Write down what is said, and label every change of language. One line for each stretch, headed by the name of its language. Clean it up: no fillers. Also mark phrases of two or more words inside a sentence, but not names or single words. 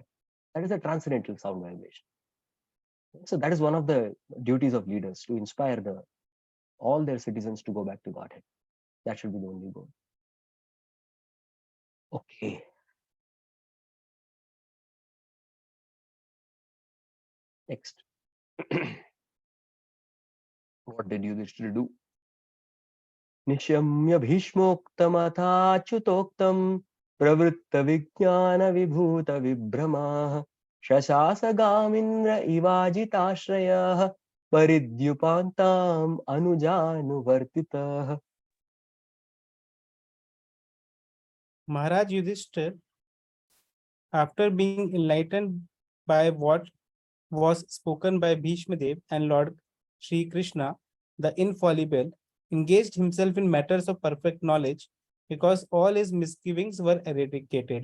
English: That is a transcendental sound vibration. So that is one of the duties of leaders, to inspire all their citizens to go back to Godhead. That should be the only goal. Okay. Next. What did Yudhishthira do?
Sanskrit: Nishamya bhishmoktamathachutoktam pravritta vijnana vibhuta vibhrama shasasagamindra ivajitashrayah paridyupantam anujanuvartitah.
English: Maharaj Yudhishthir, after being enlightened by what was spoken by Bhishma Dev and Lord Sri Krishna, the infallible, engaged himself in matters of perfect knowledge, because all his misgivings were eradicated.